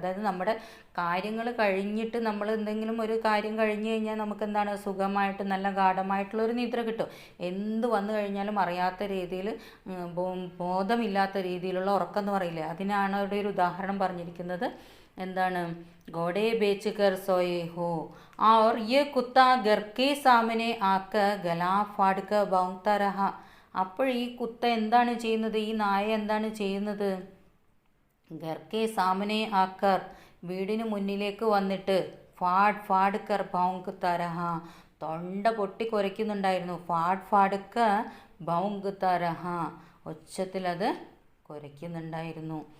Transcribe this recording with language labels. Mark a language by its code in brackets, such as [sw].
[ml] അതായത് നമ്മുടെ കാര്യങ്ങൾ കഴിഞ്ഞിട്ട്, നമ്മൾ എന്തെങ്കിലും ഒരു കാര്യം കഴിഞ്ഞ് കഴിഞ്ഞാൽ നമുക്ക് എന്താണ്? സുഖമായിട്ട് നല്ല ഗാഢമായിട്ടുള്ളൊരു നിദ്ര കിട്ടും. എന്ത് വന്നു കഴിഞ്ഞാലും അറിയാത്ത രീതിയിൽ, ബോധമില്ലാത്ത രീതിയിലുള്ള ഉറക്കം എന്ന് പറയില്ലേ, അതിനാണ് അവിടെ ഒരു ഉദാഹരണം പറഞ്ഞിരിക്കുന്നത്. എന്താണ്? [hi] घोड़े बेचकर सोए हो और ये कुत्ता घर के सामने आकर गला फाड़कर भौंकता रहा. [ml] അപ്പോൾ ഈ കുത്ത എന്താണ് ചെയ്യുന്നത്? ഈ നായ എന്താണ് ചെയ്യുന്നത്? [hi] ഘർക്കെ സാമനെ ആക്കർ, [ml] വീടിന് മുന്നിലേക്ക് വന്നിട്ട്, [hi] ഫാഡ് ഫാഡ് കർ ഭൗങ്ക് തരഹ, [ml] തൊണ്ട പൊട്ടി കുരയ്ക്കുന്നുണ്ടായിരുന്നു. [hi] ഫാഡ് ഫാഡ് കർ ഭൗങ്ക് തരഹ, [ml] ഒച്ചത്തിലത് കുരയ്ക്കുന്നുണ്ടായിരുന്നു.